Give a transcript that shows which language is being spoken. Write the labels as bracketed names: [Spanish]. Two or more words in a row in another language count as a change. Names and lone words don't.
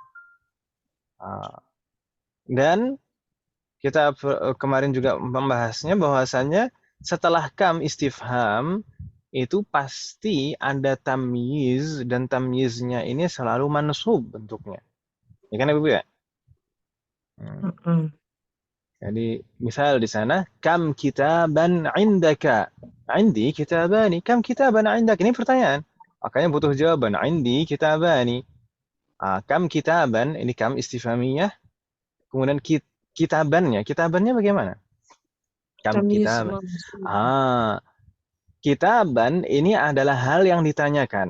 [Indonesian] Dan kita kemarin juga membahasnya bahwasannya setelah [Arabic] كم استفهام [Indonesian] itu pasti ada tamyiz dan tamyiznya ini selalu mansub bentuknya. Ya kan Ibu ya? Jadi misal di sana [Arabic] كم كتابا عندك. عندي كتابان. كم كتابا عندك. [Indonesian] Ini pertanyaan. Makanya butuh jawaban. [Arabic] عندي كتابان. كم كتابا. [Indonesian] Ini [Arabic] كم استفهامية. [Indonesian] Kemudian kitabannya. Kitabannya bagaimana? [Arabic] كم كتابا. [Indonesian] Kitaban ini adalah hal yang ditanyakan.